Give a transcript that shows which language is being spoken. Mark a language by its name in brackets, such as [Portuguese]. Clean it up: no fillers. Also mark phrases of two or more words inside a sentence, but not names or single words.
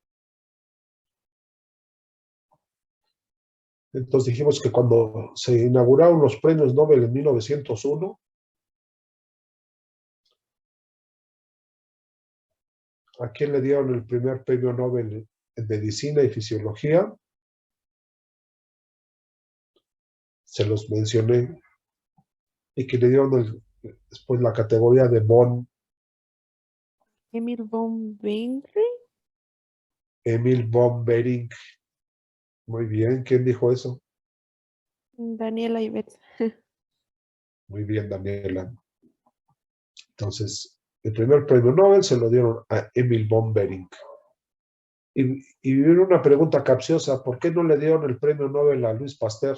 [Spanish] Entonces dijimos que cuando se inauguraron los premios Nobel en 1901, ¿a quién le dieron el primer premio Nobel en Medicina y Fisiología? Se los mencioné. Y que le dieron después la categoría de Von. Emil von Behring. Emil von Behring. Muy bien, ¿quién dijo eso? Daniela y Beth. Muy bien, Daniela. Entonces, el primer premio Nobel se lo dieron a Emil von Behring. Y viene una pregunta capciosa, ¿por qué no le dieron el premio Nobel a Louis Pasteur?